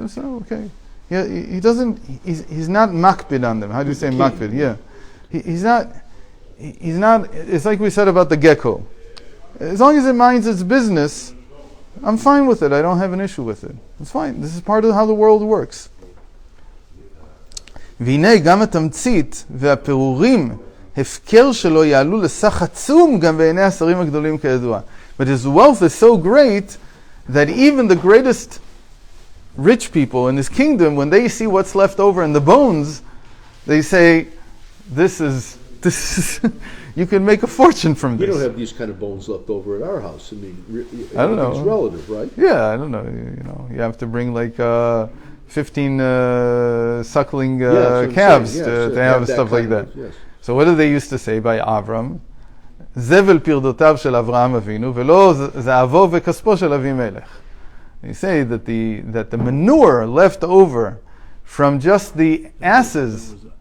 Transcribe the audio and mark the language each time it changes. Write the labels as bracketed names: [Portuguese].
[English] So okay, he doesn't. He's not makbid on them. How do you say makbid? Yeah, he's not. It's like we said about the gecko. As long as it minds its business, I'm fine with it. I don't have an issue with it. It's fine. This is part of how the world works. [Hebrew] והנה גם התמצית והפירורים הפקר שלו יעלו לסך עצום גם בעיני השרים הגדולים כידוע. [English] But his wealth is so great that even the greatest rich people in his kingdom, when they see what's left over in the bones, they say, this is you can make a fortune from this. We don't have these kind of bones left over at our house. I mean, I don't know. It's relative, right? Yeah, I don't know. You have to bring like 15 suckling calves to have stuff like that. Yes. So what did they used to say by Avram? [Hebrew] זבל פרדותיו של אברהם אבינו, ולא זהבו וכספו של אבימלך. [English] They say that the manure left over from just the asses.